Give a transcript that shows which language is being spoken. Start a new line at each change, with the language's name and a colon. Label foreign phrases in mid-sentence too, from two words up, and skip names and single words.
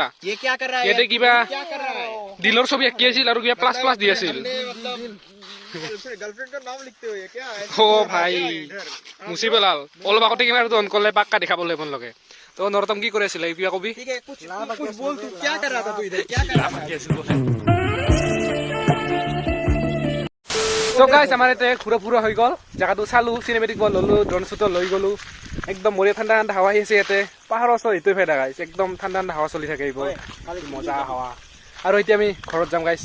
Hindi: ये क्या कर रहा है
Assamese: ইয়াতে কিবা
Hindi: क्या कर रहा है
Assamese: দিলৰ ছবি আঁকি আছিল আৰু কিবা প্লাছ প্লাছ দি আছিল।
Hindi: गर्लफ्रेंड का नाम लिखते हुए क्या है
Assamese: অ ভাই মুচি পেলাল। অলপ আগতে কিবা অন কৰলে পাক্কা দেখাবলৈ মন লগে। তো নৰতম কি কৰি আছিলে কিবা কবি?
Hindi: ठीक है कुछ बोल तू क्या कर रहा था तू इधर क्या कर रहा था
Assamese: তো গাইছ আমাৰ ইয়াতে ঘূৰা ফুৰা হৈ গ'ল, জেগাটো চালো, চিনেমেটিক বল ল'লো, ড্ৰোন শ্বুটো লৈ গ'লো। একদম মৰিয়া ঠাণ্ডা ঠাণ্ডা হাৱা আহি আছে ইয়াতে। পাহাৰৰ ওচৰত এইটোৱে ফাইদা গাইছ, একদম ঠাণ্ডা ঠাণ্ডা হাৱা চলি থাকে এইবোৰ, মজা হাৱা। আৰু এতিয়া আমি ঘৰত যাম গাইছ।